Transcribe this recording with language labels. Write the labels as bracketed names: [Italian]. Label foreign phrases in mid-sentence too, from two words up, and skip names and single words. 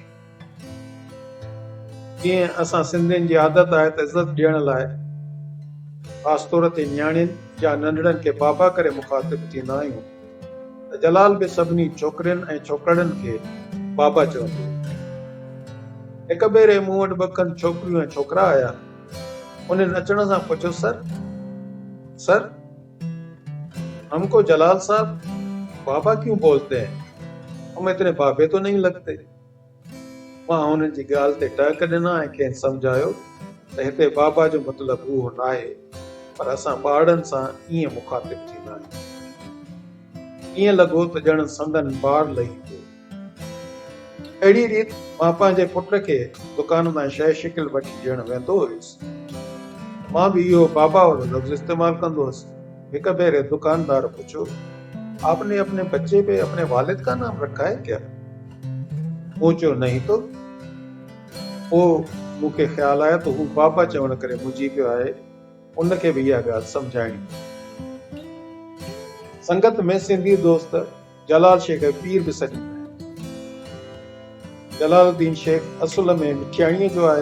[Sindhi] जीअं असां सिंधियुनि जी आदत आहे त इज़त ॾियण लाइ ख़ासि तौर ते न्याणियुनि या नंढड़नि खे बाबा करे मुखातिब थींदा आहियूं, त जलाल बि सभिनी छोकिरियुनि ऐं छोकरनि खे बाबा चवंदो। हिक भेरे मूं वटि ॿ खनि छोकिरियूं ऐं छोकिरा आया। उन्हनि अचण सां पुछियो, [Urdu] سر ہم کو جلال صاحب بابا کیوں بولتے ہیں، ہم اتنے بابے تو نہیں لگتے. [Sindhi] मां हुननि जी ॻाल्हि ते टहक ॾिना ऐं खेनि सम्झायो त हिते बाबा जो मतिलबु उहो न आहे, पर असां ॿारनि सां ईअं मुखातिब थींदा आहियूं। ईअं लॻो त ॼण संदन ॿार लही पियो। अहिड़ी रीति मां पंहिंजे पुट खे दुकान मां शइ शिकिल वठी ॾियणु वेंदो हुयुसि। मां बि इहो बाबा वारो लफ़्ज़ इस्तेमालु कंदो हुअसि। हिक भेरे दुकानदार पुछो, [Urdu] آپ نے اپنے بچے پہ اپنے والد کا نام رکھا ہے کیا? [Sindhi] मूं चयो [Urdu] نہیں تو. [Sindhi] पोइ मूंखे ख़्यालु आयो त हू बाबा चवण करे मुंझी पियो आहे। उनखे बि इहा ॻाल्हि सम्झाइणी। संगत में सिंधी दोस्त जलाल शेख पीर बि सॾींदा आहिनि। जलालुद्दीन शेख असुल में मिठियाणीअ जो आहे।